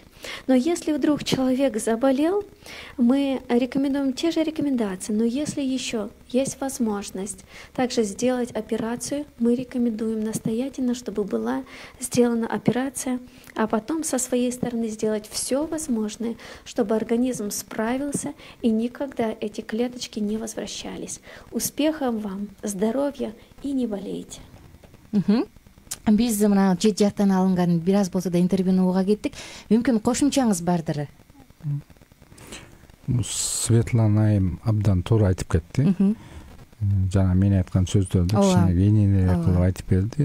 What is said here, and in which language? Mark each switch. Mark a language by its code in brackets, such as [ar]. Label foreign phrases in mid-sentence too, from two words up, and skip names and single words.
[ru] Но если вдруг человек заболел, мы рекомендуем те же рекомендации, но если еще есть возможность также сделать операцию, мы рекомендуем настоятельно, чтобы была сделана операция, а потом со своей стороны сделать все возможное, чтобы организм справился и никогда эти клеточки не возвращались. Успехов вам, здоровья и не болейте. [ky] Биз мына чет жактан алынган бир аз болсо да интервьюну уга кеттик. Мүмкүн кошумчаңыз бардыр? Светлана айым абдан туура айтып кетти. Жана мен айткан сөздөрдү кичине кеңирээк кылып айтып берди.